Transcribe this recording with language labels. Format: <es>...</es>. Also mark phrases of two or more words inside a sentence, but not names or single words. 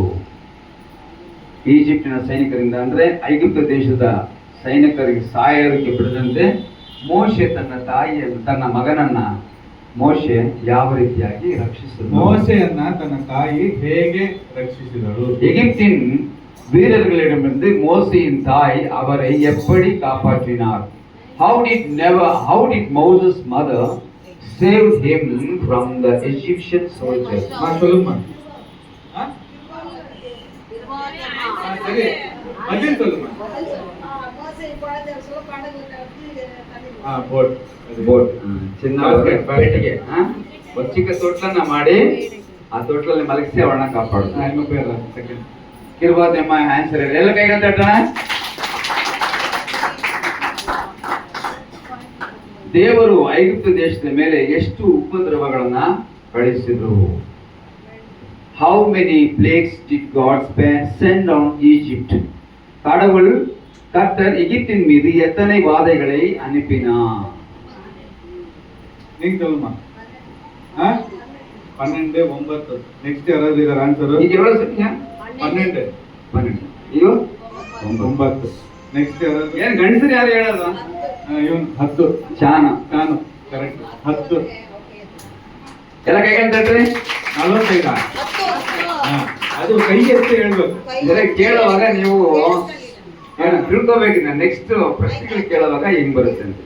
<kn>ಈಜಿಪ್ಟಿನ ಸೈನಿಕರಿಂದ ಅಂದ್ರೆ ಐಗುಪ್ತ ದೇಶದ ಸೈನಿಕರಿಗೆ ಸಾಯೋದಕ್ಕೆ ಬಿಡದಂತೆ ಮೋಶೆ ತನ್ನ ಮಗನನ್ನ ಮೋಶೆ ಯಾವ ರೀತಿಯಾಗಿ ರಕ್ಷಿಸಿದಳು? ಮೋಶೆಯನ್ನ ತನ್ನ ತಾಯಿ ಹೇಗೆ ರಕ್ಷಿಸಿದಳು?</kn> <ta>எகிப்தின் வீரர்களிடமிருந்து மோசேயின் தாய் அவரை எப்படி காப்பாற்றினார்?</ta> <en>How did Moses' mother save him from the Egyptian soldiers?</en> <ta>சொல்லுமா சரி பதில் சொல்லுமா.</ta> <kn>ಬೋಟ್ ಚಿನ್ನ ಪೆಟ್ಟಿಗೆ ಒಂದು ಚಿಕ್ಕ ತೊಟ್ಲನ್ನ ಮಾಡಿ ಆ ತೊಟ್ಲಲ್ಲಿ ಮಲಗಿಸಿ ಅವಳನ್ನ ಕಾಪಾಡುದು. ಕಿರ್ಬಾದೆಮ್ಮ ಆನ್ಸರ್ ಹೇಳಿ, ಎಲ್ಲ ಕೈಗೆ ತಟ್ಟಣ. ದೇವರು ಐಗುಪ್ತ ದೇಶದ ಮೇಲೆ ಎಷ್ಟು ಉಪದ್ರವಗಳನ್ನ ಕಳಿಸಿದ್ರು?</kn> <en>How many plagues did God send on Egypt?</en> <ta>கடவுள் கர்த்தர் எகிப்தின் மீது எத்தனை வாதைகளை அனுப்பினார்? நீங்க சொல்லுமா. 12 9 நெக்ஸ்ட் யாராவது இதர் ஆன்சர்? இது எவ்வளவு சொன்னீங்க? 12 ஐயோ 9 நெக்ஸ்ட் யாராவது?</ta> <kn>ಏನ್ ಗಂಡಸರು ಯಾರು ಹೇಳೋದು? ಇವನ್ 10 ಚಾನು ಕರೆಕ್ಟ್ 10 ಎಲ್ಲ ಕೈಗೆ ತಟ್ರಿ. 45 ಅದು ಕೈ ಎತ್ತಿ ಹೇಳ್ಬೇಕು. ಇದೆಲ್ಲ ಕೇಳುವಾಗ ನೀವು ತಿಳ್ಕೋಬೇಕಿದೆ. ನೆಕ್ಸ್ಟ್ ಪ್ರಶ್ನೆಗಳು ಕೇಳುವಾಗ ಹಿಂಗ್ ಬರುತ್ತೆ ಅಂತ.</kn>